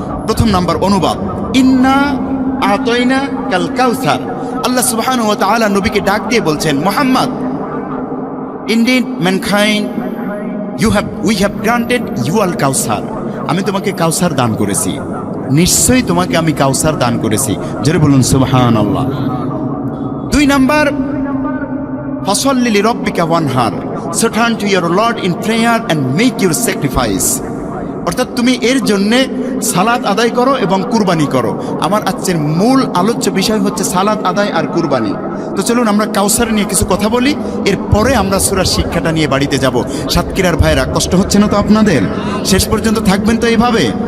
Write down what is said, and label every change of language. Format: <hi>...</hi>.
<bn>প্রথম নাম্বার অনুবাদ,</bn> <ar>ইন্না আতাইনাকাল কাউসার।</ar> <bn>আল্লাহ সুবহানাহু ওয়া তাআলা নবীকে ডাক দিয়ে বলছেন, Muhammad,</bn> <en>indeed mankind we have granted you al</en> <bn>কাউসার। আমি তোমাকে কাউসার দান করেছি, নিশ্চয়ই তোমাকে আমি কাউসার দান করেছি। জোরে বলুন সুবহানাল্লাহ। দুই number,</bn> <ar>ফাসাল্লি লিরাব্বিকা ওয়ানহার,</ar> <en>so turn to your Lord in prayer and make your sacrifice।</en> <bn>অর্থাৎ তুমি এর জন্যে সালাত আদায় করো এবং কুরবানি করো। আমার আজকের মূল আলোচ্য বিষয় হচ্ছে সালাত আদায় আর কুরবানি। তো চলুন আমরা কাউসার নিয়ে কিছু কথা বলি, এরপরে আমরা সূরার শিক্ষাটা নিয়ে বাড়িতে যাব। সাতক্ষীরার ভাইরা, কষ্ট হচ্ছে না তো আপনাদের? শেষ পর্যন্ত থাকবেন তো এইভাবে?</bn>